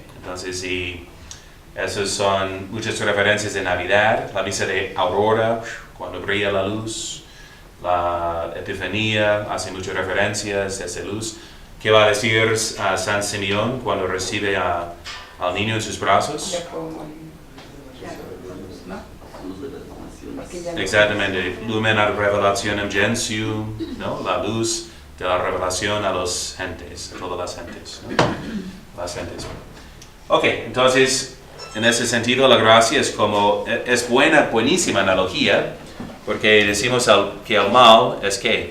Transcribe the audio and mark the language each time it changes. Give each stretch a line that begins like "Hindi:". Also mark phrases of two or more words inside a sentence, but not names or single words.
Spanish: Entonces, y esas son muchas referencias de Navidad, la misa de aurora, cuando brilla la luz, la Epifanía, hace muchas referencias a esa luz. ¿Qué va a decir San Simeón cuando recibe al niño en sus brazos? Exactamente,
Latin: lumen ad revelationem gentium,
Spanish: ¿no? La luz de la revelación a las gentes, a todas las gentes, ¿no? Las gentes. Ok, entonces, en ese sentido, la gracia es buenísima analogía, porque decimos que el mal es ¿qué?